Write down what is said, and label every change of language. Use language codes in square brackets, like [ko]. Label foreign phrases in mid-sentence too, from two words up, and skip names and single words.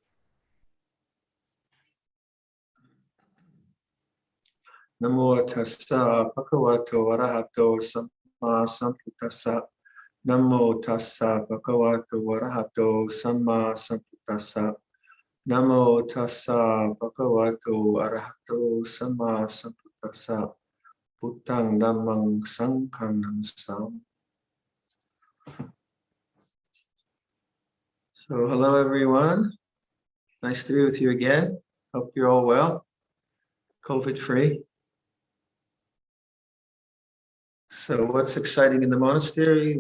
[pi] Namo tassa bhagavato arahato samma sambuddhassa. Namo tassa bhagavato arahato samma sambuddhassa. Namo tassa bhagavato arahato samma sambuddhassa. Buddhang dhammang sanghang namissami. [en] So hello everyone. Nice to be with you again. Hope you're all well. COVID free. So what's exciting in the monastery?